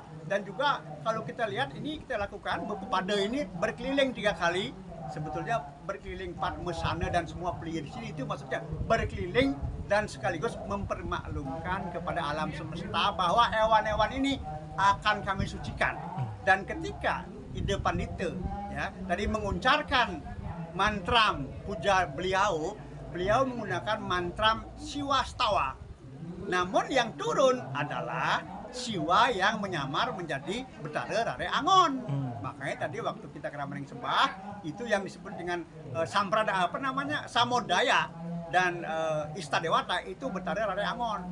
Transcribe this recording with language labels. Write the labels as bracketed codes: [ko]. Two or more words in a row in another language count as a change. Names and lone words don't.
[id] Dan juga kalau kita lihat ini kita lakukan Pepade ini berkeliling 3 kali. Sebetulnya berkeliling Padmesana dan semua pelihat di sini, itu maksudnya berkeliling dan sekaligus mempermaklumkan kepada alam semesta bahwa hewan-hewan ini akan kami sucikan. Dan ketika Ide Pandita ya tadi menguncarkan mantram puja beliau menggunakan mantram Siwastawa. Namun yang turun adalah Siwa yang menyamar menjadi Betara Rare Angon. Makanya tadi waktu kita keramaning sembah itu yang disebut dengan Samodaya dan Istadewata itu Betara Rare Angon.